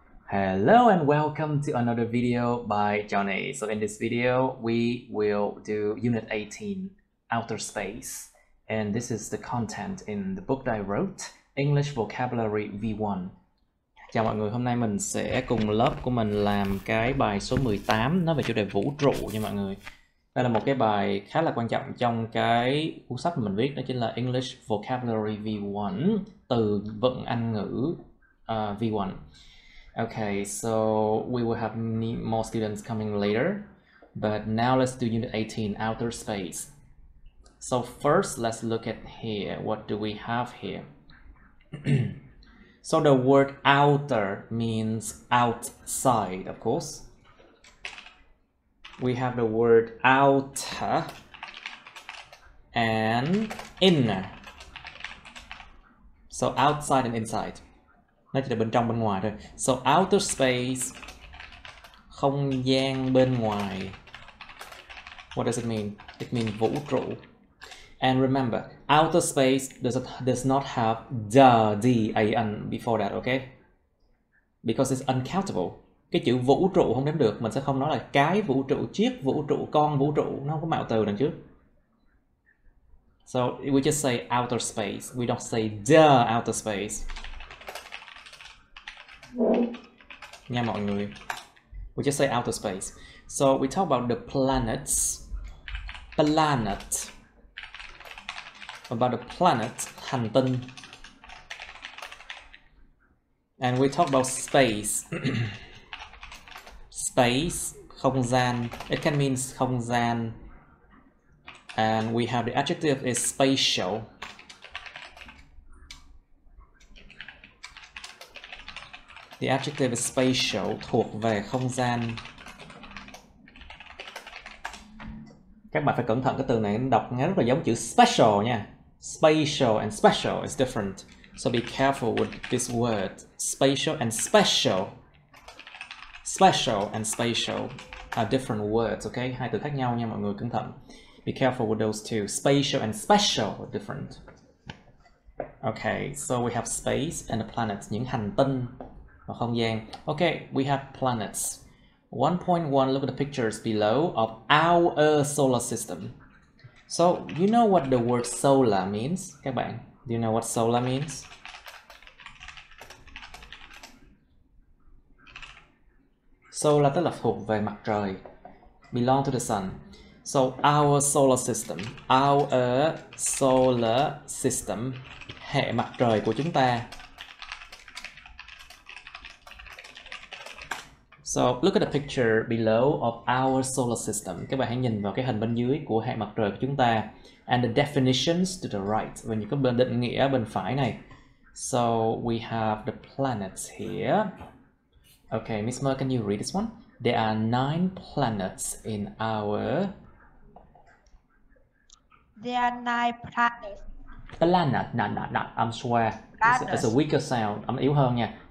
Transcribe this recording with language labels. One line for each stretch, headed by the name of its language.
English: Hello and welcome to another video by Johnny. So in this video, we will do Unit 18, Outer Space. And this is the content in the book that I wrote, English Vocabulary V1.
Vietnamese: Chào mọi người, hôm nay mình sẽ cùng lớp của mình làm cái bài số 18, nói về chủ đề vũ trụ nha mọi người. Đây là một cái bài khá là quan trọng trong cái cuốn sách mà mình viết, đó chính là English Vocabulary V1, từ vựng Anh ngữ V1.
English: Okay, so we will have more students coming later, but now let's do Unit 18, Outer Space. So first, let's look at here. What do we have here? So the word outer means outside, of course. We have the word outer and inner. So outside and inside.
Vietnamese: Nó chỉ là bên trong bên ngoài thôi.
English: So outer space,
Vietnamese: không gian bên ngoài.
English: What does it mean? It means vũ trụ. And remember, outer space does not have the D-A-N before that, okay? Because it's uncountable.
Vietnamese: Cái chữ vũ trụ không đếm được, mình sẽ không nói là cái vũ trụ, chiếc vũ trụ, con vũ trụ, nó không có mạo từ đằng trước.
English: So we just say outer space, we don't say the outer space.
Vietnamese: Nha mọi người.
English: We just say outer space. So we talk about the planets. Planet. About the planet, hành tinh. And we talk about space. Space, không gian. It can mean không gian. And we have the adjective is spatial. The adjective is spatial,
Vietnamese: thuộc về không gian. Các bạn phải cẩn thận cái từ này, đọc nghe rất là giống chữ special nha.
English: Spatial and special is different. So be careful with this word. Spatial and special. Special and spatial are different words, okay?
Vietnamese: Hai từ khác nhau nha mọi người, cẩn thận.
English: Be careful with those two. Spatial and special are different. Okay, so we have space and the planets,
Vietnamese: những hành tinh và không gian.
English: Okay, we have planets. 1.1, look at the pictures below of our solar system. So, you know what the word solar means?
Vietnamese: Các bạn,
English: do you know what solar means?
Vietnamese: Solar tức là thuộc về mặt trời.
English: Belong to the sun. So, our solar system. Our solar system.
Vietnamese: Hệ mặt trời của chúng ta.
English: So, look at the picture below of our solar system.
Vietnamese: Các bạn hãy nhìn vào cái hình bên dưới của hệ mặt trời của chúng ta.
English: And the definitions to the right.
Vietnamese: Và những cái bên định nghĩa bên phải này.
English: So, we have the planets here. Okay, Miss Mer, can you read this one? There are 9 planets in our... There are 9 planets. Planet, not, I'm swear. It's a weaker sound. I'm
Vietnamese: yếu hơn nha.